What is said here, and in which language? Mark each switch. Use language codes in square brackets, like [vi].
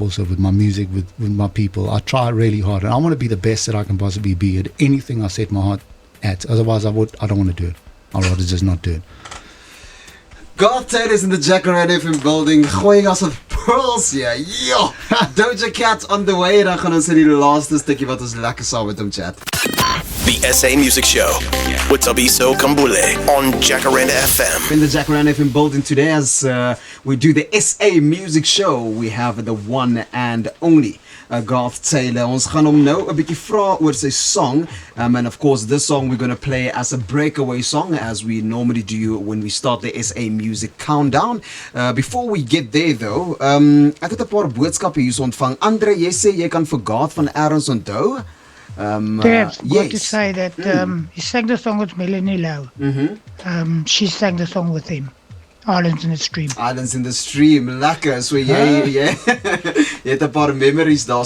[en] Also with my music, with my people, I try really hard, and I want to be the best that I can possibly be at anything I set my heart at. Otherwise, I don't want to do it. I'd rather just not do it. Garth Taylor's in the Jacaranda FM building, gooiing us with pearls hier. Yo! Doja Cat on the way. [af] Dan gaan ons in die laaste stukkie wat ons lekker saam met hom chat. [en] The SA Music Show with Thabiso on Jacaranda FM. In the Jacaranda FM building today, as we do the SA Music Show, we have the one and only Garth Taylor. [af] Ons gaan hom nou 'n bietjie vra oor sy song, [en] and of course this song we're going to play as a breakaway song, as we normally do when we start the SA Music Countdown. Before we get there though, [af] ek het 'n paar boodskappe hier ontvang. Andre, jy sê jy kan vir Garth van Erns onthou. [en] Yes, got to say that he sang the song with Melanie Lau. She sang the song with him. Islands in the Stream. Islands in the Stream, lekker. [af] So jy het 'n paar memories daar.